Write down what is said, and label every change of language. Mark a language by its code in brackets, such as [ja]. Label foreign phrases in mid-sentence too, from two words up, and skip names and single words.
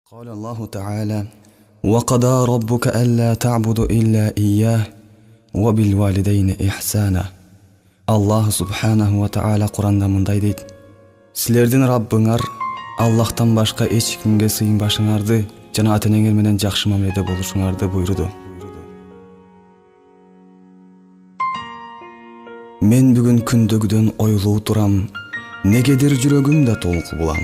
[ar] قال الله تعالى: وقضى ربك ألا تعبدوا إلا إياه وبالوالدين إحسانا. الله سبحانه وتعالى [ky] Qur'anda мындай дейт: Силердин Раббыңар Аллахтан башка эч кимге сыйынбашыңарды жана ата-энеңер менен жакшы мамиледе болушуңарды буйруду. Мен бүгүн күндөгүдөн ойлуу турам, негедир жүрөгүмдө толку булам.